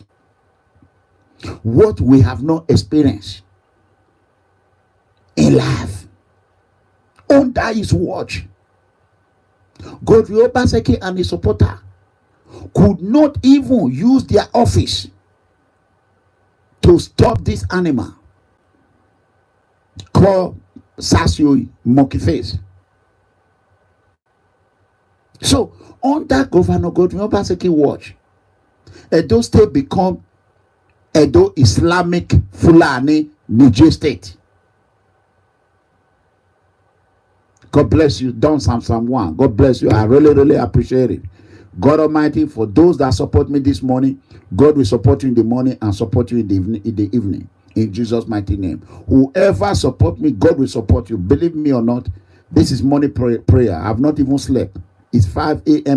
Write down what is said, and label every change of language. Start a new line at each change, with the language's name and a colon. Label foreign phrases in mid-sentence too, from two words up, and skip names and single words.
English: What we have not experienced in life under his watch. Godwin Obaseki and his supporter could not even use their office to stop this animal called Sasio Monkey Face. So, under Governor Godwin Obaseki watch, Edo State become Edo Islamic Fulani Niger State. God bless you, Don Sam 1. God bless you. I really appreciate it. God Almighty, for those that support me this morning, God will support you in the morning and support you in the evening. In Jesus' mighty name. Whoever support me, God will support you. Believe me or not, this is morning prayer. I have not even slept. It's 5 a.m.